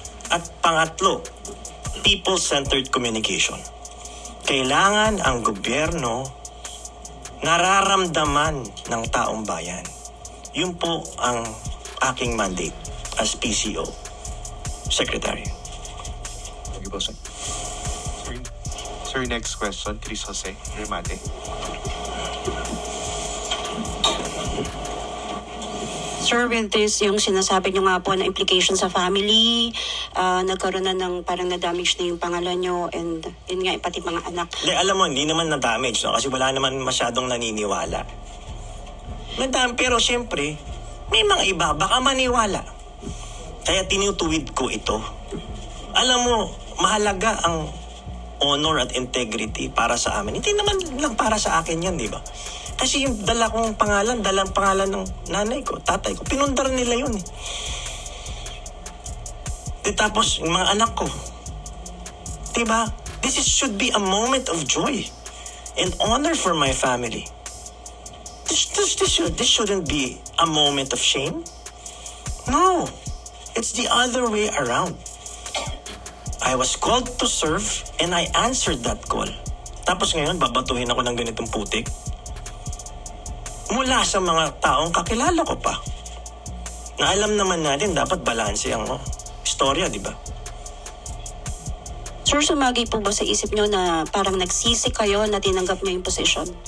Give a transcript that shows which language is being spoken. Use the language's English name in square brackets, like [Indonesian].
[Filipino] At pangatlo, [English] people-centered communication. [Filipino] Kailangan ang gobyerno nararamdaman ng taong bayan. Yun po ang aking mandate as PCO Secretary. [English] Thank you po, sir. Sir, next question, Chris Jose Remate. [Filipino] Sir, with this, yung sinasabi nyo nga po na implication sa family, nagkaroon na ng parang na-damage na yung pangalan nyo and yun nga, pati mga anak. Hindi, alam mo, hindi naman na-damage, no? Kasi wala naman masyadong naniniwala. Pero siyempre, may mga iba, baka maniwala. Kaya tinutuwid ko ito. Alam mo, mahalaga ang honor at integrity para sa amin. Hindi naman lang para sa akin yan, di ba? Kasi yung dalang pangalan ng nanay ko, tatay ko, pinundar nila yun eh. Tapos, yung mga anak ko, di ba? [English] Should be a moment of joy and honor for my family. This shouldn't be a moment of shame. No, it's the other way around. I was called to serve and I answered that call. [Filipino] Tapos ngayon, babatuhin ako ng ganitong putik. Mula sa mga taong kakilala ko pa. Na alam naman natin, dapat balanse ang istorya, di ba? Sir, sumagi po ba sa isip nyo na parang nagsisi kayo na tinanggap nyo yung position?